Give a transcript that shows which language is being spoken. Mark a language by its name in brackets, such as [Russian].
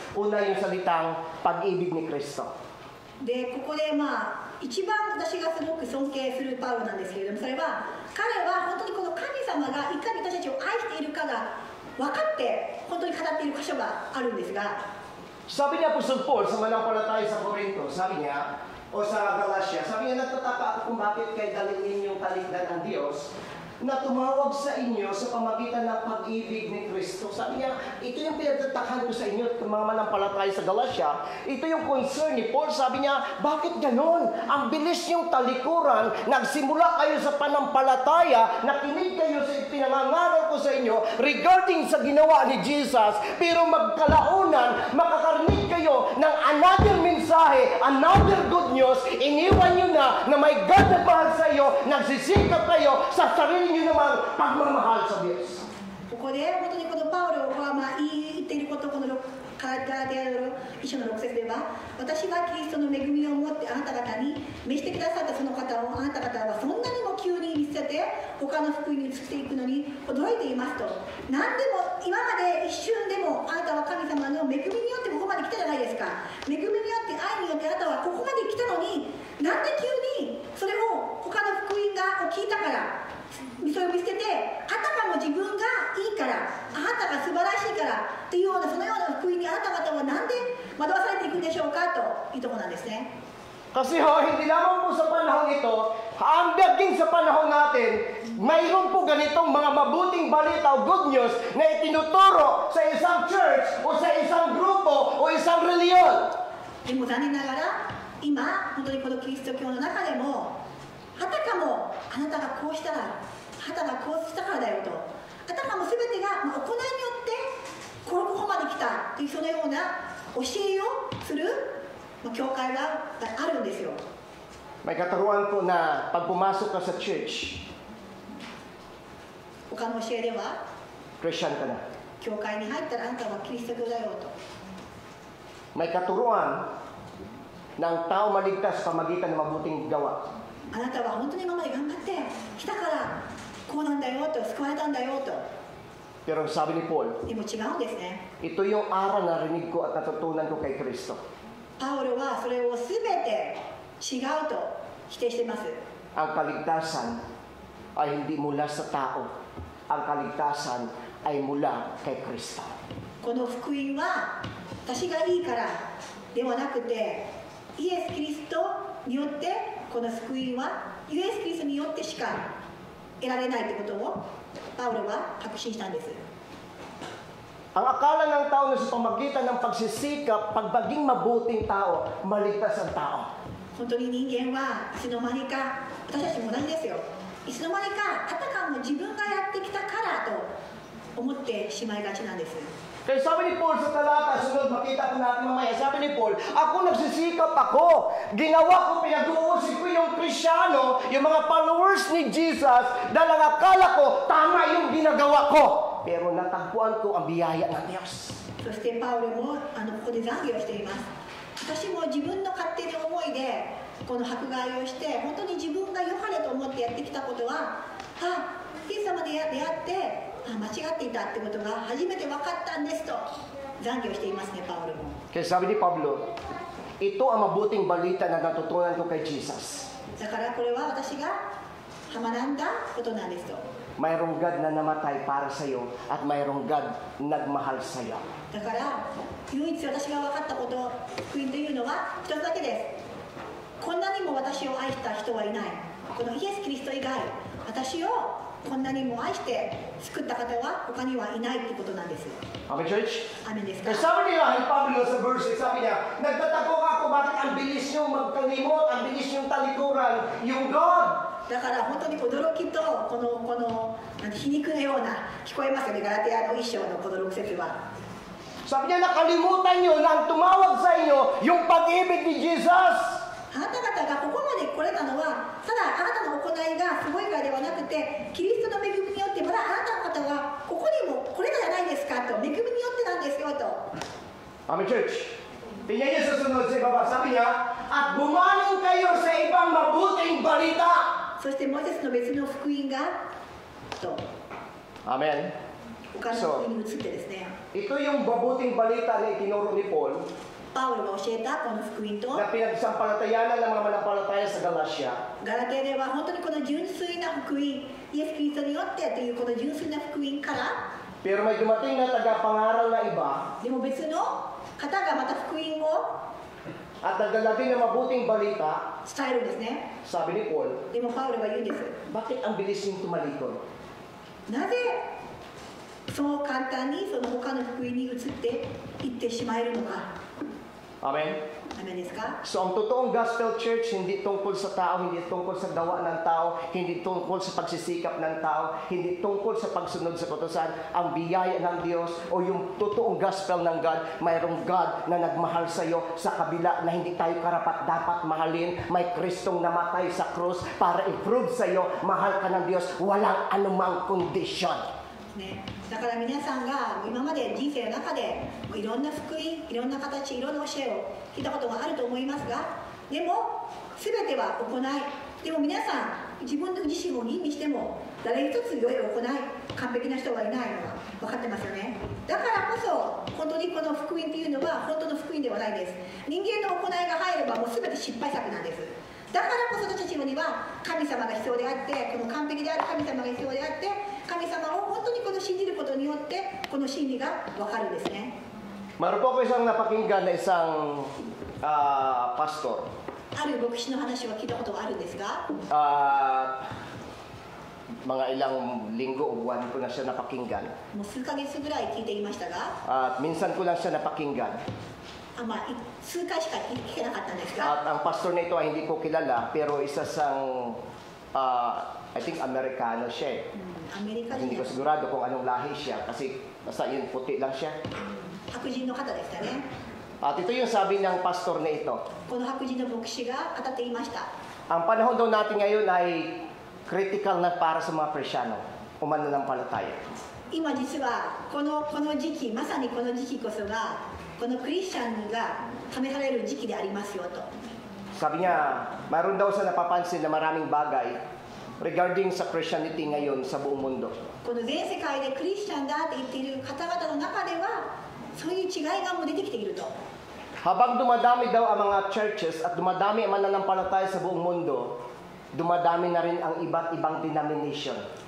[Filipino] Una yung salitang pag-ibig ni Kristo. [Japanese] でここで一番私がすごく尊敬するパウロなんですけれども、それは彼は本当にこの神様がいかに私たちを愛しているかが分かって本当に語っている箇所があるんですが、 [Filipino] Sabi ni Apostol Paul sa manampalataya sa Corinto, sabi niya, o sa Galatia, sabi niya, nagtataka ako kung bakit kayo dalhin yung kaligdan ng Diyos na tumawag sa inyo sa pamagitan ng pag-ibig ni Kristo. Sabi niya, ito yung pinagtatakhan ko sa inyo, mga manampalataya sa Galatia. Ito yung concern ni Paul. Sabi niya, bakit ganon? Ang bilis yung talikuran, nagsimula kayo sa panampalataya, nakinig kayo sa pinangangaral ko sa inyo regarding sa ginawa ni Jesus, pero magkalaunan, makakarinig kayo ng another mensahe, [English] another good news, [Filipino] iniwan nyo na may God na mahal sa iyo, nagsisikap kayo sa sarili nyo namang pagmamahal sa Diyos. [Japanese] ここで本当にこのパウロが言っていること、このガラテヤの一章の6節では、私がキリストの恵みを持ってあなた方に召してくださったその方をあなた方はそんなにも急に見捨てて他の福音に移っていくのに驚いていますと。何でも今まで一瞬でもあなたは神様の恵みによってここまで来たじゃないですか。恵みによって愛によってあなたはここまで来たのに、なんで急にそれを他の福音を聞いたからそれを見捨てて、あたかも自分がいいから、あなたが素晴らしいからっていうようなそのような福音にあなた方はなんで惑わされていくんでしょうかというところなんですね。 [Filipino] Kasi hindi lamang po sa panahon ito, hanggang sa panahon natin, mayroon po ganitong mga mabuting balita o good news na itinuturo sa isang church o sa isang grupo o isang reliyon. [Japanese] でも残念ながら今本当にこのキリスト教の中でも、あたかもあなたがこうしたら、あなたがこうしたからだよと、あたかも全てが行いによってここまで来たというそのような教えをする教会があるんですよ。 [Filipino] May katuruan ko na pag pumasok ka sa church, [Japanese] 他の教えでは [Filipino] Christian ka na. [Japanese] 教会に入ったらあなたはキリスト教だよと。 [Filipino] May katuruan na ang tao maligtas sa pamagitan ng mabuting gawa. [Japanese] あなたは本当に今まで頑張ってきたからこうなんだよと、救われたんだよと。 [Filipino] Pero sabi ni Paul, [Japanese] でも違うんですね。 [Filipino] ito yung aral na rinig ko at natutunan ko kay Kristo. [Japanese] パウロはそれを全て違うと否定しています。 [Filipino] Ang kaligtasan ay hindi mula sa tao. Ang kaligtasan ay mula kay Kristo. [Japanese] この福音は私がいいからではなくて、イエス・キリストによってこの福音はイエス・キリストによってしか得られないということをパウロは確信したんです。 [Filipino] Ang akala ng tao na sa pamagitan ng pagsisikap, pagiging mabuting tao, maligtas ang tao. [Japanese] 本当に人間はいつの間にか、私たちも同じですよ。いつの間にかあたかも自分がやってきたからと思ってしまいがちなんです。 [Filipino] Kaya sabi ni Paul sa talata, sunod makita po natin mamaya, sabi ni Paul, ako nagsisikap ako. Ginawa ko, pinag-uusig ko yung Krisyano, yung mga followers ni Jesus, dahil ang akala ko, tama yung ginagawa ko. Pero natagpuan ko ang biyaya ng Diyos. [Japanese] そしてパウロもここで懺悔をしています。私も自分の勝手な思いでこの迫害をして本当に自分が良かれと思ってやってきたことはイエス様で出会って間違っていたってことが初めて分かったんですと懺悔をしていますね、パウロも。 [Filipino] Kaya sabi ni Pablo, ito ang mabuting balita na natutunan ko kay Jesus. [Japanese] だからこれは私が学んだことなんですと。 [Filipino] Mayroong God na namatay para sa iyo at mayroong God nagmahal sa iyo. [Japanese] だから唯一私が分かったこと、福音というのは一つだけです。こんなにも私を愛した人はいない。このイエス・キリスト以外、私をこんなにも愛して救った方は他にはいないってことなんです。 [English] Amen, church? [Japanese] アーメンですか。 [Filipino] Kaya sabi niya, ni Pablo sa verse, sabi niya, nagtatako ako bakit ang bilis niyong magkalimot, ang bilis niyong talikuran, yung God. [Japanese] だから本当に驚きとこの皮肉のような聞こえますよね、ガラテヤの一章のこの6節は。 [Filipino] Sabi niya, nakalimutan niyo na ang tumawag sa inyo yung pag-ibig ni Jesus. [Japanese] あなた方がここまで来れたのはただあなたの行いがすごいからではなくて、キリストの恵みによってまだあなた方はここにも来れたじゃないですかと、恵みによってなんですよと。 [English] Amen, church? [Filipino] Tingnan niya sa sunod sa ibaba. Sabi niya, at bumanong kayo sa ibang mabuting balita. [Japanese] そしてもう一つの別の福音がと Amen. 他の福音に移ってですね、 [Filipino] Ito yung mabuting balita na itinuro ni Paul [Japanese] パウロが教えたこの福音と [Filipino] na pinagsampalatayanan ng mga manampalataya sa Galatia. [Japanese] ガラテヤでは本当にこの純粋な福音、イエス・キリストによってというこの純粋な福音から、 [Filipino] Pero may dumating na tagapangaral na iba [Japanese] でも別の方がまた福音を [Filipino] at nagdala din ng mabuting balita, [Japanese] 伝えるんですね。 [Filipino] sabi ni Paul, [Japanese] でもパウロが言うんです。 [Filipino] bakit ang bilis yung tumalikod? [Japanese] なぜそう簡単にその他の福音に移っていってしまえるのか。 Amen? ダメですか。 [Filipino] So ang totoong gospel church, hindi tungkol sa tao, hindi tungkol sa gawa ng tao, hindi tungkol sa pagsisikap ng tao, hindi tungkol sa pagsunod sa kautusan. Ang biyaya ng Diyos o yung totoong gospel ng God, mayroong God na nagmahal sa iyo sa kabila na hindi tayo karapat dapat mahalin. May Kristong namatay sa krus para i-prove sa iyo, mahal ka ng Diyos, walang anumang kondisyon. [Japanese] ね、だから皆さんが今まで人生の中でいろんな福音、いろんな形、いろんな教えを聞いたことがあると思いますが、でも全ては行い、でも皆さん自分自身を吟味しても誰一つ良い行い、完璧な人はいないのは分かってますよね。だからこそ本当にこの福音というのは本当の福音ではないです。人間の行いが入ればもう全て失敗作なんです。だからこそ私たちには神様が必要であって、この完璧である神様が必要であって、神様を本当にこの信じることによってこの真理が分かるんですね。 [Filipino] Meron po ako isang napakinggan na isang pastor. [Japanese] ある牧師の話を聞いたことがあるんですが、 [Filipino] Mga ilang linggo o buwan ko na siya napakinggan. [Japanese] もう数ヶ月ぐらい聞いていましたが、 [Filipino] At minsan ko lang siya napakinggan. [Japanese] 数回しか聞けなかったんですが、 [Filipino] At ang pastor na ito ay hindi ko kilala, pero isa sang, [English] I think [Filipino] Amerikano siya eh. [Japanese] アメリカ [Filipino] Hindi [Japanese] 人 [Filipino] ko sigurado kung anong lahi siya kasi basta yun puti lang siya. [Japanese] 白人の方でしたね。 [Filipino] At ito yung sabi ng pastor na ito. [Japanese] この白人の牧師が語っていました。 [Filipino] Ang panahon daw natin ngayon ay critical na para sa mga Krisyano o mananampalataya. [Japanese] 今実はこの時期、まさにこの時期こそがこのクリスチャンが試される時期でありますよと。 [Filipino] Sabi niya, mayroon daw sa napapansin na maraming bagay regarding sa Christianity ngayon sa buong mundo. [Japanese] この全世界でクリスチャンだって言っている方々の中ではそういう違いがもう出てきていると。 [Filipino] Habang dumadami daw ang mga churches at dumadami ang mananampalataya sa buong mundo, dumadami na rin ang iba't ibang denomination.